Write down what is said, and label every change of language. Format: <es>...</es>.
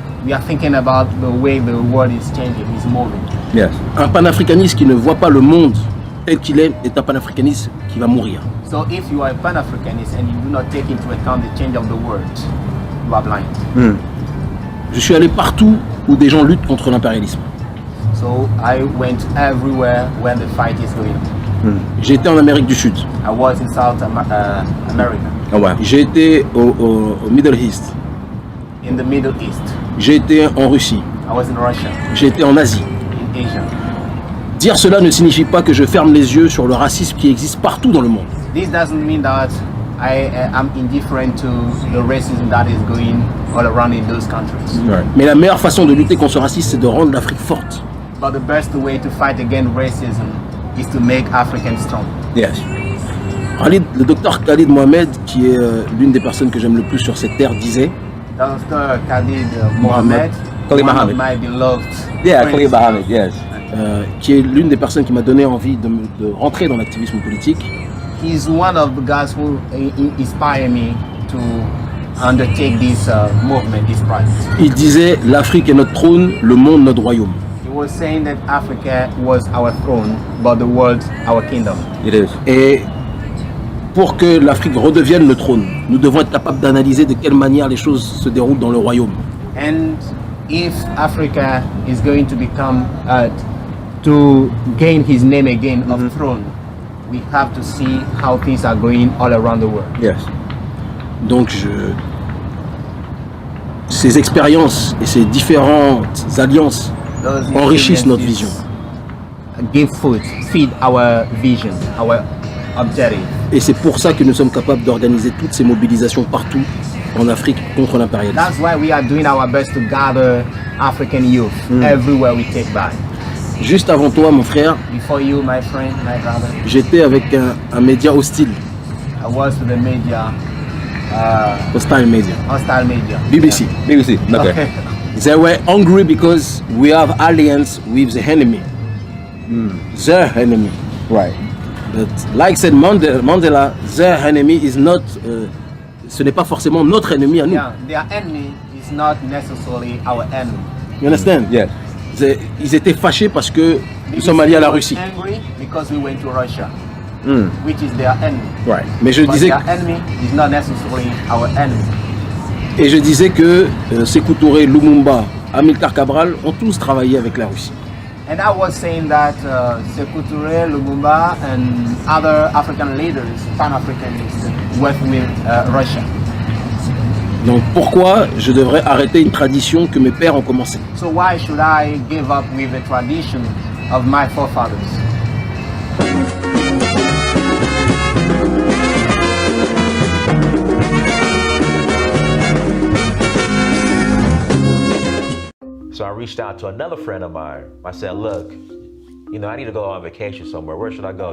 <en>We are thinking about the way the world is changing, is moving. Yes.</en> <fr>Un panafricaniste qui ne voit pas le monde tel qu'il est un panafricaniste qui va mourir.</fr> <en>So if you are a Pan-Africanist and you do not take into account the change of the world, you are blind.</en> <fr>Je suis allé partout où des gens luttent contre l'impérialisme.</fr> <en>So I went everywhere when the fight is going on.</en> <fr>J'ai été en Amérique du Sud.</fr> <en>I was in South America, Oh wow.</en> <fr>J'ai été au Middle East.</fr> <en>in the Middle East,</en> <fr>J'ai été en Russie.</fr> <en>I was in Russia,</en> <fr>J'ai été en Asie.</fr> <en>in Asia.</en> <fr>Dire cela ne signifie pas que je ferme les yeux sur le racisme qui existe partout dans le monde.</fr> <en>This doesn't mean that I am indifferent to the racism that is going all around in those countries. Right.</en> <fr>Mais la meilleure façon de lutter contre ce racisme, c'est de rendre l'Afrique forte.</fr> <en>But the best way to fight against racism is to make Africans strong. Yes.</en> <fr>Le docteur Khalid Mohamed, qui est l'une des personnes que j'aime le plus sur cette terre, disait</fr> <en>Dr. Khalid Mohamed, Khalid one Mohamed. of my beloved Yeah, friends, Khalid Mohamed. Yes.</en> <fr>qui est l'une des personnes qui m'a donné envie de rentrer dans l'activisme politique.</fr> <en>he's one of the guys who inspire me to undertake this movement, this project.</en> <fr>Il disait l'Afrique est notre trône, le monde notre royaume.</fr> <en>He was saying that Africa was our throne, but the world our kingdom. It is.</en> <fr>Et pour que l'Afrique redevienne le trône, nous devons être capables d'analyser de quelle manière les choses se déroulent dans le royaume.</fr> <en>And if Africa is going to become, to gain his name again of throne, we have to see how things are going all around the world. Yes.</en> <fr>Donc ces expériences et ces différentes alliances</fr> <en>Those</en> <fr>enrichissent notre vision.</fr> <en>give food, feed our vision, our objective.</en> <fr>Et c'est pour ça que nous sommes capables d'organiser toutes ces mobilisations partout en Afrique contre l'impérialisme.</fr> <en>That's why we are doing our best to gather African youth everywhere we take by.</en> <fr>Juste avant toi, mon frère,</fr> <en>Before you, my friend, my brother,</en> <fr>j'étais avec un média hostile,</fr> <en>I was with the media, hostile media, hostile media. BBC. BBC. Okay. They were angry because we have alliance with the enemy, their enemy. Right. But like said Mandela, their enemy is not,</en> <fr>ce n'est pas forcément notre ennemi à nous.</fr> <en>Yeah, their enemy is not necessarily our enemy. You understand? Yes.</en> <fr>Ils étaient fâchés parce que nous sommes alliés à la Russie.</fr> <en>Angry because we went to Russia, which is their enemy.</en> <fr>Right. Mais je</fr> <en>But</en> <fr>disais,</fr> <en>their enemy is not necessarily our enemy.</en> <fr>et je disais que Sékou Touré, Lumumba, Amilcar Cabral ont tous travaillé avec la Russie.</fr> <en>And I was saying that Sékou Touré, Lumumba, and other African leaders, Pan-Africanists, worked with Russia. Donc pourquoi je devrais arrêter une tradition que mes pères ont commencée? So why should I give up with the tradition of my forefathers? So I reached out to another friend of mine. I said, look, you know, I need to go on vacation somewhere. Where should I go?</en>